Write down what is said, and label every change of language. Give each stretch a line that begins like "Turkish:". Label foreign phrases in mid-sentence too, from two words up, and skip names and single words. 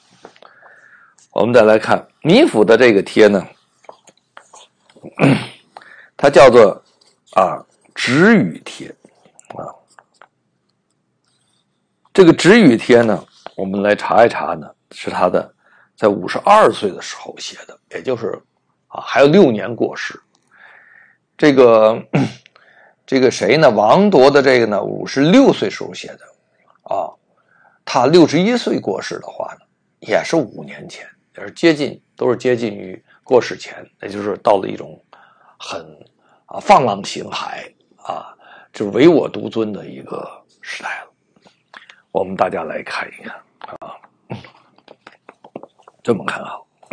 Chinese: 我們再來看米芾的這個帖呢，它叫做止語帖這個止語帖呢，我們來查一查呢，是他的在52歲的時候寫的，也就是還有6年過世。這個誰呢？王鐸的這個呢，56歲時候寫的他61歲過世的話呢，也是5年前，也是都是接近於過世前，也就是到了一種很放浪形骸就是唯我獨尊的一個時代了。我們大家來看一看， 這麼看好。